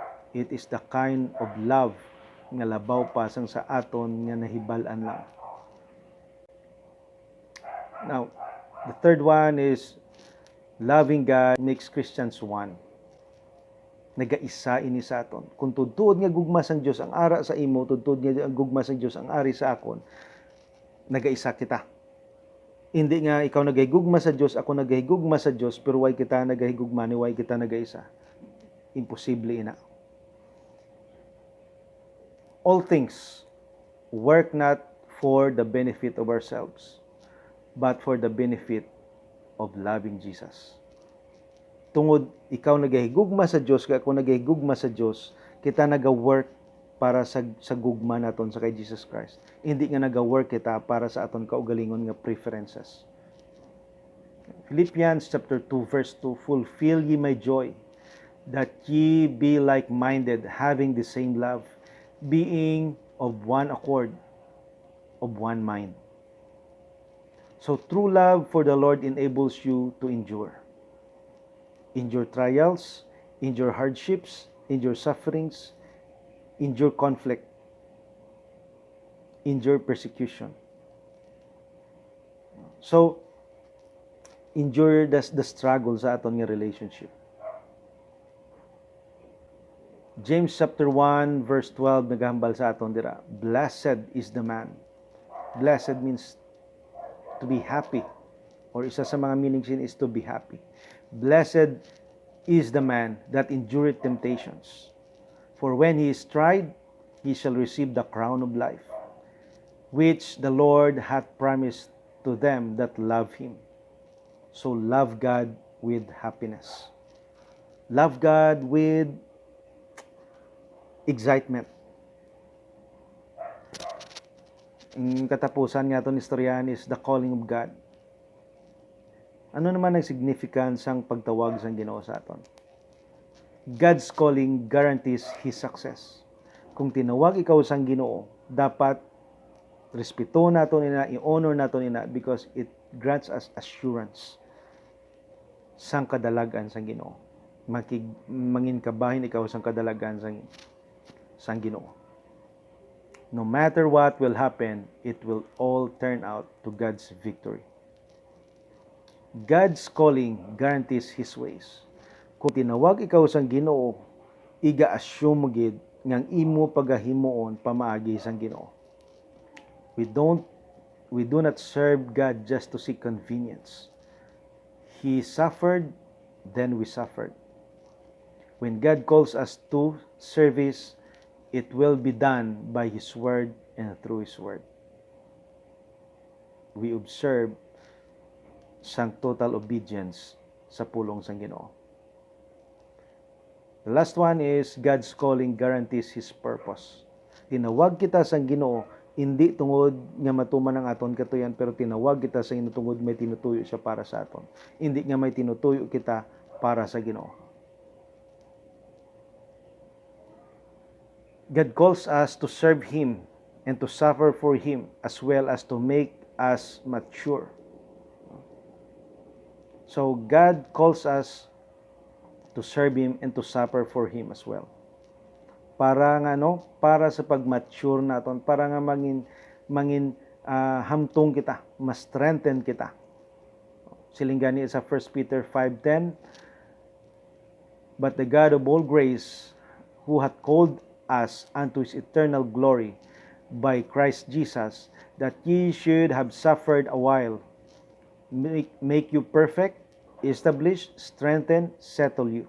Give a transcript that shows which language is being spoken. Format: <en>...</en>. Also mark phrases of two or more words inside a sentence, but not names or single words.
<en>It is the kind of love</en> <hil>nga labaw pa sang sa aton nga nahibal-an lang.</hil> <en>Now, the third one is loving God makes Christians one.</en> <hil>Nagaisa ini sa aton. Kung tudtod nga gugma sang Dios ang ara sa imo, tudtod nga ang gugma sang Dios ang ari sa akon, nagaisa kita. Hindi nga ikaw nagahigugma sa Dios, ako nagahigugma sa Dios, pero why kita nagahigugma ni why kita nagaisa? Imposible ina.</hil> <en>All things work not for the benefit of ourselves, but for the benefit of loving Jesus.</en> <hil>Tungod ikaw nagahigugma sa Dios, kaya ako nagahigugma sa Dios, kita naga-work para sa gugma naton sa kay Jesus Christ. Hindi nga naga-work kita para sa aton kaugalingon nga preferences.</hil> <en>Philippians chapter 2 verse 2, fulfill ye my joy, that ye be like-minded, having the same love, being of one accord, of one mind. So true love for the Lord enables you to endure. Endure trials, endure hardships, endure sufferings, endure conflict, endure persecution. So, endure the struggle</en> <hil>sa aton nga relationship. James chapter 1 verse 12 nagahambal sa aton dira.</hil> <en>Blessed is the man. Blessed means to be happy, or</en> <hil>isa sa mga meanings</hil> <en>is to be happy. Blessed is the man that endureth temptations, for when he is tried, he shall receive the crown of life, which the Lord hath promised to them that love him. So love God with happiness. Love God with excitement.</en> <hil>Ang katapusan nga itong istoryahan</hil> <en>is the calling of God.</en> <hil>Ano naman ang significance ang pagtawag sa Ginoo sa aton?</hil> <en>God's calling guarantees His success.</en> <hil>Kung tinawag ikaw sa Ginoo, dapat respeto nato nina, i-honor nato nina,</hil> <en>because it grants us assurance</en> <hil>sang kadalagan sa Ginoo. Manginkabahin ikaw sang kadalagan sang Ginoo.</hil> <en>No matter what will happen, it will all turn out to God's victory. God's calling guarantees His ways.</en> <hil>Kung tinawag ikaw sang Ginoo, iga-assume gid ngang imo pagahimuon pamaagi sang Ginoo.</hil> <en>We do not serve God just to seek convenience. He suffered, then we suffered. When God calls us to service, it will be done by His Word and through His Word. We observe</en> <hil>sang</hil> <en>total obedience</en> <hil>sa pulong sang Ginoo.</hil> <en>The last one is God's calling guarantees His purpose.</en> <hil>Tinawag kita sang Ginoo, hindi tungod nga matuman ang aton katuyan, pero tinawag kita sa Ginoo tungod may tinutuyo siya para sa aton. Hindi nga may tinutuyo kita para sa Ginoo.</hil> <en>God calls us to serve Him and to suffer for Him, as well as to make us mature. So God calls us to serve Him and to suffer for Him as well.</en> <hil>Para nga para sa pag-mature naton, para nga mangin hamtong kita, ma-strengthen kita. Silinggani sa</hil> <en>1 Peter 5:10, but the God of all grace, who hath called us unto His eternal glory by Christ Jesus, that ye should have suffered a while, make you perfect, establish, strengthen, settle you.</en>